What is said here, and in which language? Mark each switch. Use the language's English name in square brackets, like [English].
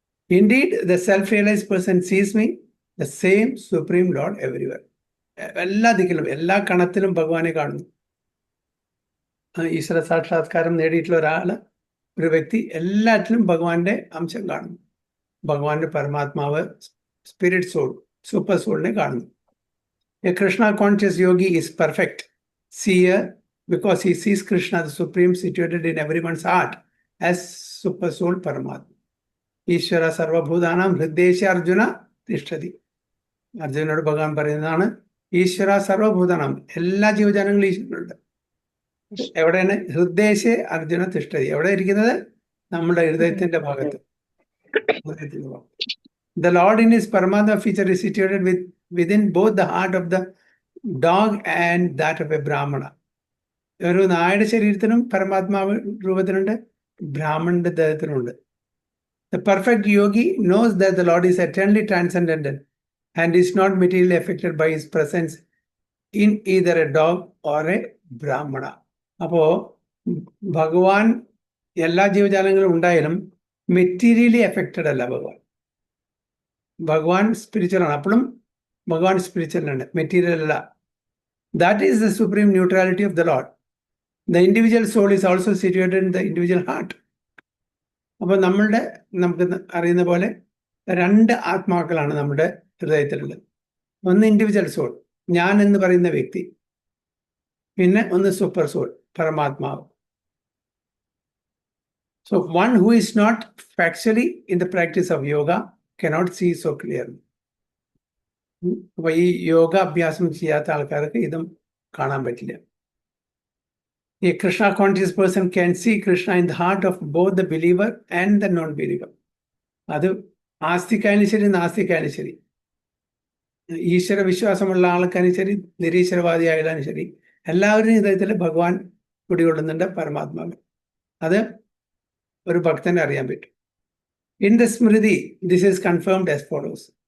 [English] Indeed the self realised person sees me, the same supreme lord everywhere. [Malayalam] എല്ലാ ദിക്കിലും, എല്ലാ കണത്തിലും ഭഗവാനെ കാണുന്നു. ഈശ്വര സാക്ഷാത്കാരം നേടിയിട്ടുള്ള ഒരു വ്യക്തി എല്ലാറ്റിലും ഭഗവാന്റെ അംശം കാണുന്നു. ഭഗവാന്റെ പരമാത്മാവ്, സ്പിരിറ്റ് സോൾ, സൂപ്പർ സോളിനെ കാണുന്നു. [English] A Krishna conscious yogi is perfect seer because he sees Krishna, the Supreme, situated in everyone's heart as Super Soul Paramatma. [Sanskrit] Ishvara Sarvabhudanam Hridesha Arjuna Tishtati. [Malayalam] അർജുനോട് ഭഗവാൻ പറയുന്നതാണ് [Sanskrit] ഈശ്വര സർവഭൂതനം, [Malayalam] എല്ലാ ജീവജാലങ്ങളും ഈശ്വരനുണ്ട്. എവിടെയാണ്? [Sanskrit] ഹൃദയശേ അർജുന തിഷ്ഠതി. [Malayalam] എവിടെ ഇരിക്കുന്നത്? നമ്മുടെ ഹൃദയത്തിന്റെ ഭാഗത്ത്. [English] The Lord in his Paramatma feature is situated within both the heart of the dog and that of a Brahmana. [Malayalam] ഒരു നായുടെ ശരീരത്തിനും പരമാത്മാവ് രൂപത്തിനുണ്ട്, ബ്രാഹ്മണന്റെ ദേഹത്തിനുണ്ട്. [English] The perfect yogi knows that the Lord is eternally transcendental and is not materially affected by his presence in either a dog or a Brahmana. [Malayalam] അപ്പോ ഭഗവാൻ എല്ലാ ജീവജാലങ്ങളും ഉണ്ടായാലും [English] materially affected [Malayalam] അല്ല ഭഗവാൻ. ഭഗവാൻ സ്പിരിച്വൽ ആണ്. അപ്പോഴും ഭഗവാൻ സ്പിരിച്വൽ ആണ്, മെറ്റീരിയൽ അല്ല. [English] That is the supreme neutrality of the lord. The individual soul is also situated in the individual heart. [Malayalam] അപ്പോൾ നമുക്ക് അറിയുന്ന പോലെ 2 ആത്മാക്കളാണ് നമ്മുടെ ഹൃദയത്തിലുള്ളത്. ഒന്ന് ഇൻഡിവിജ്വൽ സോൾ, ഞാൻ എന്ന് പറയുന്ന വ്യക്തി, പിന്നെ ഒന്ന് സൂപ്പർ സോൾ, പരമാത്മാവ്. [English] So one who is not factually in the practice of yoga cannot see so clearly. [Malayalam] അപ്പൊ ഈ യോഗ അഭ്യാസം ചെയ്യാത്ത ആൾക്കാർക്ക് ഇതും കാണാൻ പറ്റില്ല. [English] A Krishna conscious person can see Krishna in the heart of both the believer and the non-believer. [Malayalam] അത് ആസ്തിക്കായാലും ശരി നാസ്തിക്കായാലും ശരി, ഈശ്വര വിശ്വാസമുള്ള ആൾക്കാരും ശരി നിരീശ്വരവാദി ആയാലും ശരി, എല്ലാവരുടെയും ഹൃദയത്തിൽ ഭഗവാൻ കുടികൊള്ളുന്നുണ്ട്, പരമാത്മാവ്. അത് ഒരു ഭക്തനെ അറിയാൻ പറ്റും. [English] In the Smriti, this is confirmed as follows.